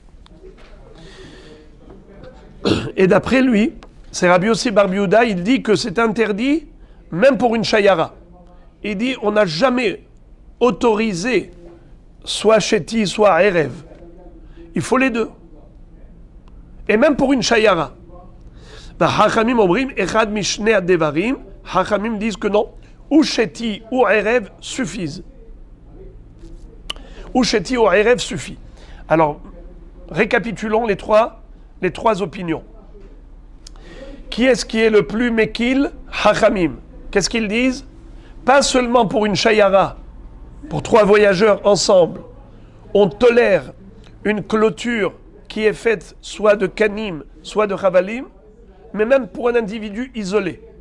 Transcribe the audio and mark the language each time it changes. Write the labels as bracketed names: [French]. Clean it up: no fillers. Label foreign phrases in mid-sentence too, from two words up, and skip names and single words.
[French] Et d'après lui, c'est Rabbi Yossi bar Yehuda, il dit que c'est interdit même pour une shayara. Il dit on n'a jamais autorisé soit sheti, soit erev. Il faut les deux. Et même pour une shayara. [Hebrew] חכמים אומרים אחד משני הדברים. [French] Chachamim disent que non. Ou sheti ou erev suffisent. Ou sheti ou erev suffit. Alors, récapitulons les trois opinions. Qui est-ce qui est le plus mekil? Chachamim. Qu'est-ce qu'ils disent? Pas seulement pour une shayara, pour 3 voyageurs ensemble, on tolère une clôture qui est faite soit de kanim, soit de chavalim, mais même pour un individu isolé.